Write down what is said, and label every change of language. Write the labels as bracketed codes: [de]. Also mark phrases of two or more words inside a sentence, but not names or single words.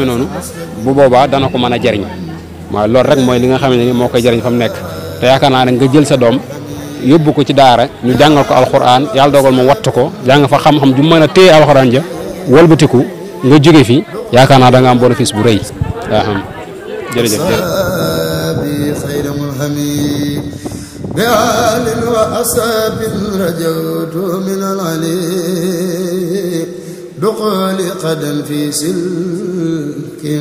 [wo] noonu bu boobaa dana ko mën a jariñ waaw loolu rek mooy li nga xam ne ni moo koy jariñ fa mu nekk te yaakaar naa ne nga jël sa doom yóbbu ko ci daara ñu jàngal ko alxuraan yàlla dogal mu wattu ko jàng fa xam-xam ju mën a téye alxuraan ja wëlbatiku nga jóge fi yaakaar naa da nga am bénéfice bu rëy jërëjëf [ar] بآل وأصحاب رجوت من العلي دخول قدم في سلك